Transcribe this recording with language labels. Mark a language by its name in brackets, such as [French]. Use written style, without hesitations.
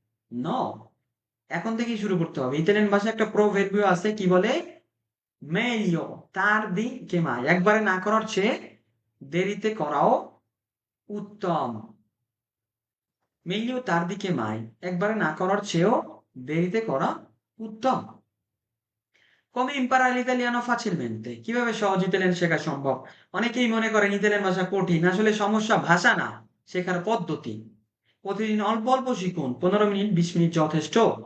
[Bangla] ন, এখন থেকেই শুরু করতে হবে। ইতালিয়ান ভাষায় একটা প্রোভার্বিও আছে, কি বলে? [Italian] মেলিও তার দিকে মাই, [Bangla] একবারে না করার চেয়ে দেরিতে করাও উত্তম। [Italian] মেলিও তার দিকে মাই, [Bangla] একবারে না করার চেয়েও দেরিতে করা উত্তম। [Italian] Come imparare l'italiano facilmente? [Bangla] কিভাবে সহজ ইতালিয়ান শেখা সম্ভব? অনেকেই মনে করেন ইতালিয়ান ভাষা কঠিন, আসলে সমস্যা ভাষা না, শেখার পদ্ধতি। প্রতিদিন অল্প অল্প শিখুন, 15 মিনিট 20 মিনিট যথেষ্ট।